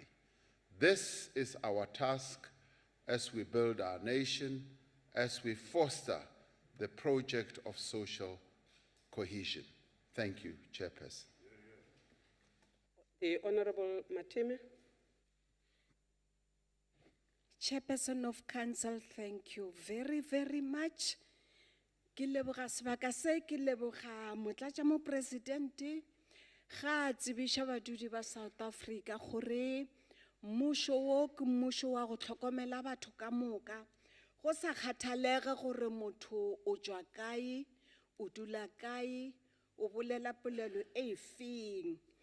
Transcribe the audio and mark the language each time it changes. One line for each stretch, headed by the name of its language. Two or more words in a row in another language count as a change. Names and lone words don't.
English: This is our task as we build our nation, as we foster the project of social cohesion. Thank you, Chairperson. The Honorable Matime. Chairperson of Council, thank you very, very much.
Northern Sotho: Ke leboga sebaka se, ke leboga Motlatšamopresidente ga a tsebiša badudi ba South Africa gore mmušo wo ke mmušo wa go hlokomela batho ka moka, go sa kgathalege gore motho o tšwa kae, o dula kae, o bolela polelo e feng.